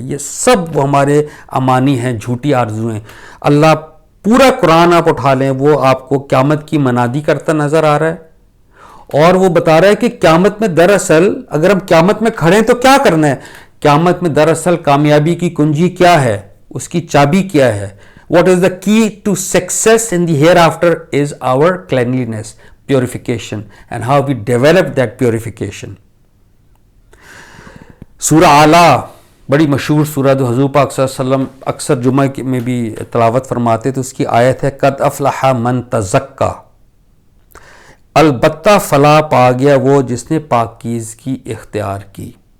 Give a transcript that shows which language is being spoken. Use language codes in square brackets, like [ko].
[ur] یہ سب وہ ہمارے امانی ہیں, جھوٹی آرزویں. اللہ پورا قرآن آپ اٹھا لیں, وہ آپ کو قیامت کی منادی کرتا نظر آ رہا ہے, اور وہ بتا رہا ہے کہ قیامت میں دراصل اگر ہم قیامت میں کھڑے ہیں تو کیا کرنا ہے. قیامت میں دراصل کامیابی کی کنجی کیا ہے, اس کی چابی کیا ہے. [en] What is the key to success in the hereafter is our cleanliness, purification, and how we develop that purification. [ur] سورہ اعلیٰ بڑی مشہور سورہ جو حضور پاک صلی اللہ علیہ وسلم اکثر جمعہ میں بھی تلاوت فرماتے, تو اس کی آیت ہے [ar] قد افلح من تزکا, [ur] البتہ فلاح پا گیا وہ جس نے پاکیزگی اختیار کی.